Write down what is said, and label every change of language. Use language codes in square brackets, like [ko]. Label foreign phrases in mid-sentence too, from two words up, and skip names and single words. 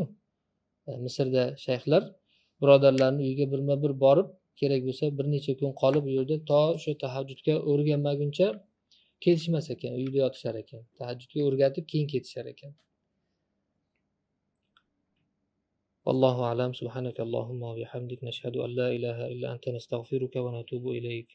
[uz] Misrda shayxlar birodarlarning uyiga birma-bir borib, kerak bo'lsa bir necha kun qolib u yerda to o'sha tahajjudga o'rganmaguncha ketishmas ekan, uyda yotishar ekan. Tahajjudga o'rgatib keyin ketishar ekan. [ar] والله أعلم. سبحانك اللهم وبحمدك نشهد أن لا إله إلا أنت نستغفرك ونتوب إليك.